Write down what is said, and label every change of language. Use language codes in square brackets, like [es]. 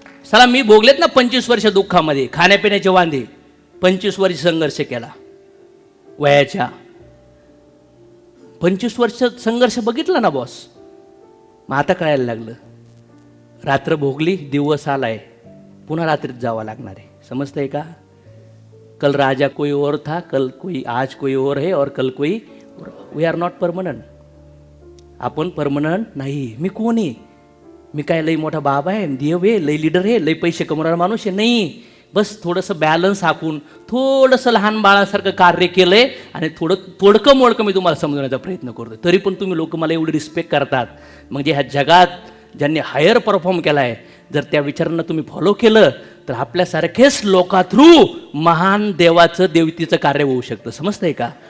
[mr] साला मी भोगलेत ना 25 वर्ष दुःखामध्ये, खाण्यापिण्याचे वांदे, 25 वर्ष संघर्ष केला वयाच्या, 25 वर्ष संघर्ष बघितला ना बॉस. मग आता कळायला लागलं, रात्र भोगली, दिवस आलाय, पुन्हा रात्रीत जावं लागणार आहे. समजतंय का? [hi] कल राजा कोई और था, कल कोई, आज कोई और है और कल कोई. [en] We are not permanent. [mr] आपण परमनंट नाही. मी कोण आहे? मी काय लई मोठा बाबा आहे, देव आहे, लई लीडर आहे, लई पैसे कमवणारा माणूस आहे? नाही. बस थोडंसं बॅलन्स आखून थोडंसं लहान बाळासारखं कार्य केलंय आणि थोडकं मोडकं मी तुम्हाला समजवण्याचा प्रयत्न करतो. तरी पण तुम्ही लोक मला एवढी रिस्पेक्ट करतात. म्हणजे ह्या जगात ज्यांनी हायर परफॉर्म केला आहे, जर त्या विचारांना तुम्ही फॉलो केलं तर आपल्यासारखेच लोका थ्रू महान देवाचं, देवतीचं कार्य होऊ शकतं. समजतंय का?